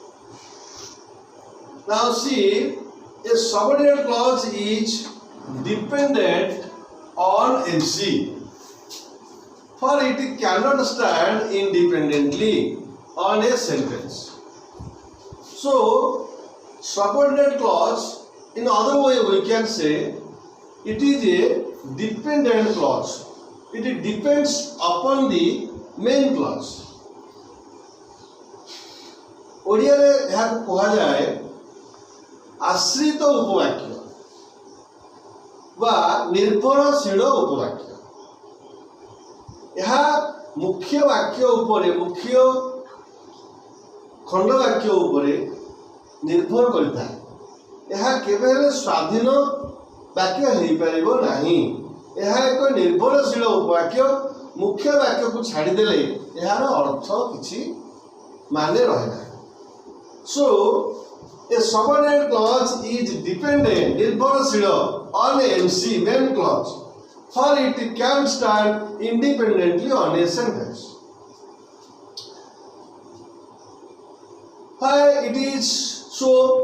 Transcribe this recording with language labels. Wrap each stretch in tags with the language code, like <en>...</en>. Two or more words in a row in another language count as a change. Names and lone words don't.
<en>Now see, a subordinate clause is dependent on MC, for it cannot stand independently on a sentence. So, subordinate clause, in other way we can say, it is a dependent clause. It depends upon the main clause.</en> <or>ଓଡ଼ିଆରେ ଏହାକୁ କୁହାଯାଏ ଆଶ୍ରିତ ଉପବାକ୍ୟ ବା ନିର୍ଭରଶୀଳ ଉପବାକ୍ୟ। ଏହା ମୁଖ୍ୟ ବାକ୍ୟ ଉପରେ, ମୁଖ୍ୟ ଖଣ୍ଡ ବାକ୍ୟ ଉପରେ ନିର୍ଭର କରିଥାଏ। ଏହା କେବେ ହେଲେ ସ୍ୱାଧୀନ ବାକ୍ୟ ହେଇପାରିବ ନାହିଁ। ଏହା ଏକ ନିର୍ଭରଶୀଳ ଉପବାକ୍ୟ। ମୁଖ୍ୟ ବାକ୍ୟକୁ ଛାଡ଼ିଦେଲେ ଏହାର ଅର୍ଥ କିଛି ମାନେ ରହେ ନାହିଁ।</or> <en>So, a subordinate clause is dependent, ନିର୍ଭରଶୀଳ on MC, main clause, for it can stand independently on a sentence. Why it is so?</en>